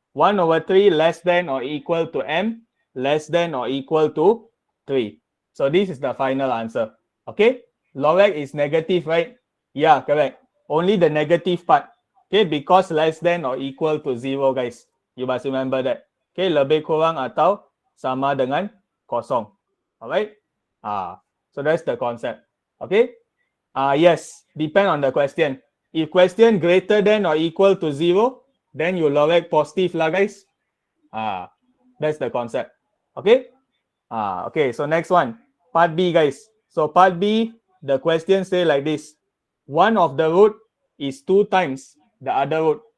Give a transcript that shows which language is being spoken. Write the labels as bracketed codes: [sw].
[en] 1/3 less than or equal to M, less than or equal to 3. So this is the final answer. Okay, lorek is negative, right? Yeah, correct. Only the negative part. Okay, because less than or equal to 0, guys. You must remember that. [ms] Okay, lebih kurang atau sama dengan kosong. [en] Alright. So that's the concept. Okay. Yes, depend on the question. If question greater than or equal to 0, then you lorek positive lah, guys. That's the concept. Okay. Okay, so next one. Part B, guys. So part B, the question say like this. One of the root is 2 times the other root.